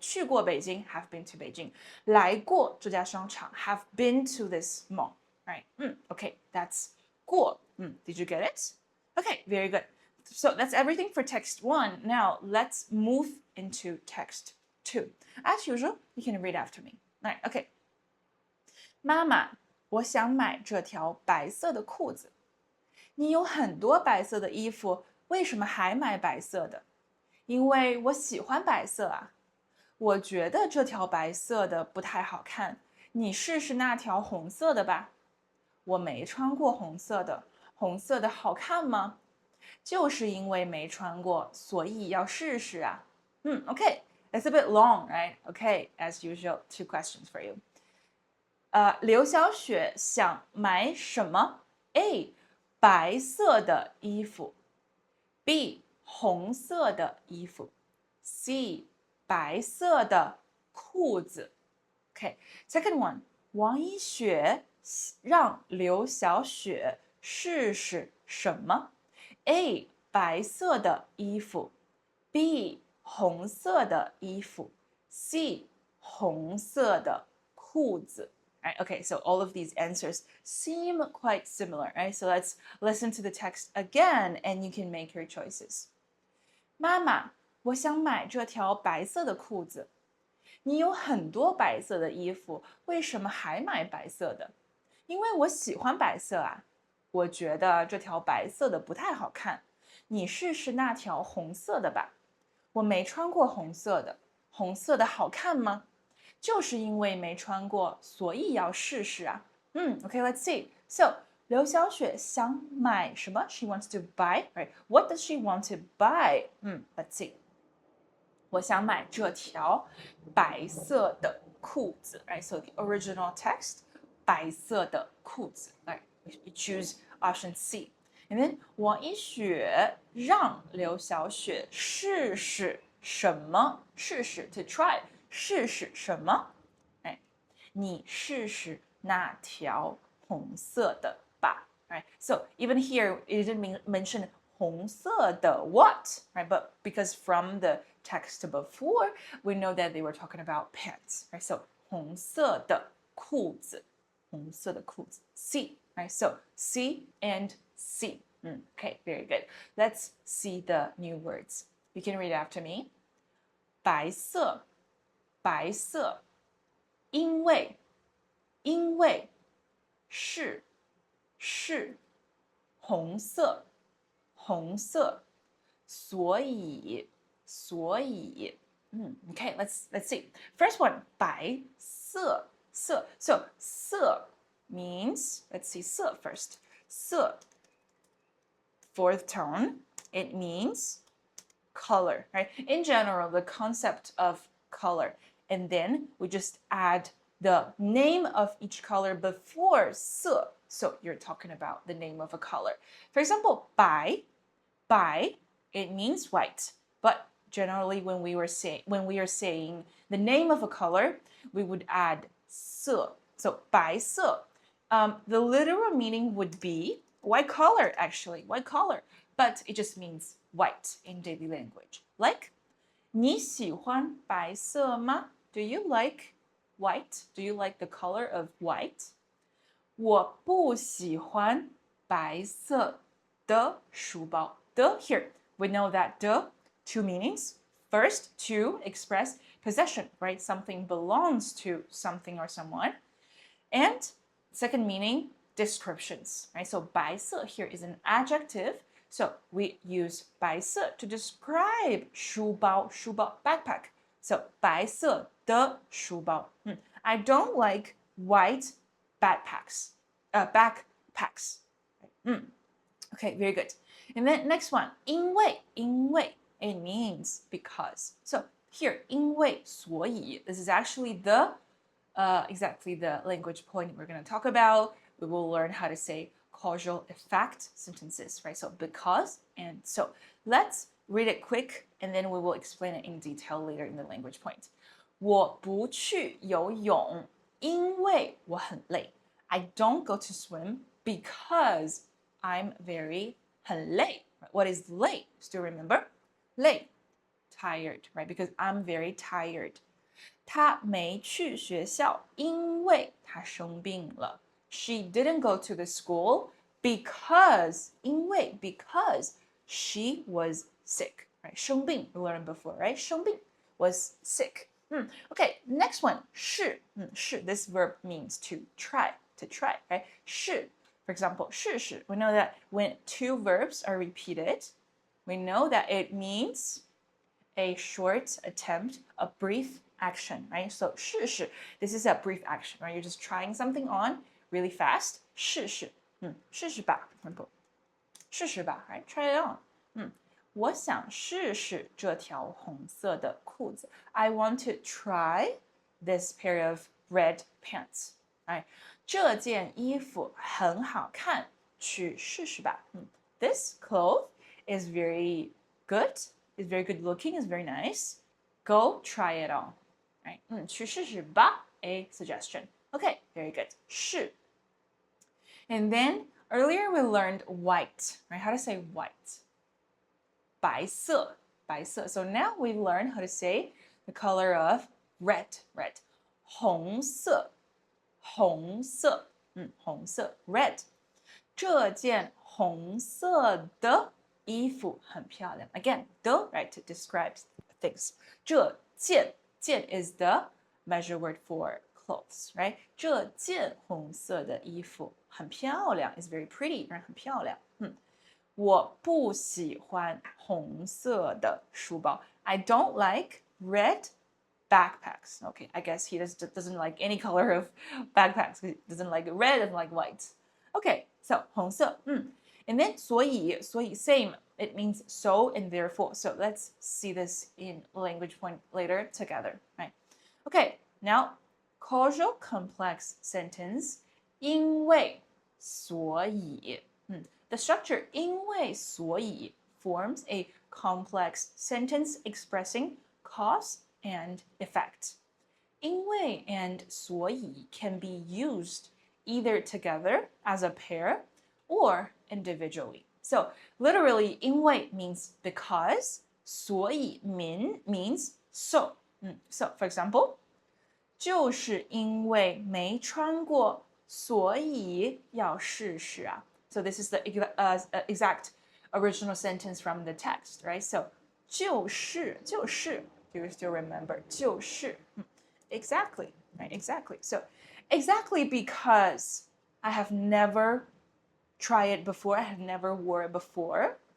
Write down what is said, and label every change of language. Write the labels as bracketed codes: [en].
[zh] 去过北京, [en] have been to Beijing. [zh] 来过这家商场, [en] have been to this mall, right? Okay, that's 过.Did you get it? Okay, very good. So that's everything for text 1. Now let's move into text 2. As usual, you can read after me. All right, okay. [zh] 妈妈，我想买这条白色的裤子。你有很多白色的衣服。为什么还买白色的？因为我喜欢白色啊。我觉得这条白色的不太好看，你试试那条红色的吧。我没穿过红色的，红色的好看吗？就是因为没穿过，所以要试试啊。 [en] Okay, it's a bit long, right? Okay, as usual, 2 questions for you. [zh] 刘小雪想买什么 ？A. 白色的衣服 B. 红色的衣服 C. 白色的裤子 [en] Okay, second one. [zh] 王一雪让刘小雪试试什么 ？A. 白色的衣服 B. 红色的衣服 C. 红色的裤子 [en] Right? Okay, so all of these answers seem quite similar, right? So let's listen to the text again and you can make your choices. [zh] 妈妈，我想买这条白色的裤子。你有很多白色的衣服，为什么还买白色的？因为我喜欢白色啊。我觉得这条白色的不太好看，你试试那条红色的吧。我没穿过红色的，红色的好看吗？就是因为没穿过，所以要试试啊。 [en] Okay, let's see. So, [zh] 刘小雪想买什么 [en] ？She wants to buy, right? What does she want to buy? Let's see. [zh] 我想买这条白色的裤子 [en] right? So the original text, 白色的裤子 right? You choose option C. And then [zh] 王一雪让刘小雪试试什么？试试 [en] to try. [zh] 试试什么？哎，你试试那条红色的吧。 [en] Right? So even here, it didn't mention 红色的 what, right? But because from the text before, we know that they were talking about pants, right? So [zh] 红色的裤子，红色的裤子 [en] C, right? So C and C. Okay, very good. Let's see the new words. You can read after me. [zh] 白色，白色，因为，因为，是，是，红色，红色，所以，所以。 [en] Okay, let's see. First one, 白色，色。 So 色 means, let's see 色 first. 色, fourth tone, it means color, right? In general, the concept of color. And then we just add the name of each color before 色. So you're talking about the name of a color. For example, 白, 白, it means white. But generally when we are saying the name of a color, we would add 色. So 白色.The literal meaning would be white collar, actually, white collar. But it just means white in daily language. Like, [zh] 你喜欢白色吗? [en] Do you like white? Do you like the color of white? [zh] 我不喜欢白色的书包. [en] The here, we know that the, 2 meanings. First, to express possession, right? Something belongs to something or someone. And second meaning, descriptions, right? So 白色 here is an adjective. So we use 白色 to describe 书包, 书包, backpack. So 白色的书包. I don't like white backpacks. Backpacks. Okay, very good. And then next one, 因为, 因为, it means because. So here, 因为, 所以, this is actually the exactly the language point we're going to talk about. We will learn how to say causal effect sentences, right? So because and so. Let's read it quick and then we will explain it in detail later in the language point. [zh] 我不去游泳，因为我很累。 [en] I don't go to swim because I'm very 很累. What is 累?Still remember? 累 tired, right? Because I'm very tired. [zh] 她没去学校，因为她生病了。 [en] She didn't go to the school because 因为 because she was sick, right? 生病 we learned before, right? 生病 was sick. Okay, next one 是是 this verb means to try, right? 是 for example 试试 we know that when 2 verbs are repeated, we know that it means a short attempt, a brief action, right? So 试试 this is a brief action, right? You're just trying something on really fast. [zh] 试试试试吧 [en] for example. [zh] 试试吧 [en] ，right? Try it on. [zh] 我想试试这条红色的裤子。 [en] I want to try this pair of red pants. [zh] 哎，这件衣服很好看，去试试吧。 [en] This cloth is very good. It's very good looking. It's very nice. Go try it on. Right? [zh] 去试试吧。 [en] A suggestion. Okay, very good. 是。 And then earlier we learned white. Right? How to say white? 白色, 白色. So now we've learned how to say the color of red, red. [zh] 红色, 红色, 红色, red. 这件红色的衣服很漂亮. [en] Again, the, right, to describe things. 这件 is the measure word for clothes, right? [zh] 这件红色的衣服很漂亮 [en] is very pretty, right? [zh] 很漂亮。我不喜欢红色的书包。 [en] I don't like red backpacks. Okay, I guess he doesn't like any color of backpacks. He doesn't like red and like white. Okay, so 红色，and then 所以 same. It means so and therefore. So let's see this in language point later together, right? Okay, now causal complex sentence. 因为所以The structure 因为所以 forms a complex sentence expressing cause and effect. 因为 and 所以 can be used either together as a pair or individually. So literally 因为 means because, 所以 means so. So for example, [zh] 就是因为没穿过，所以要试试啊。 [en] So this is the exact original sentence from the text, right? So 就是 do you still remember? 就是 exactly, right? Exactly. So exactly because I have never tried it before, I have never wore it before.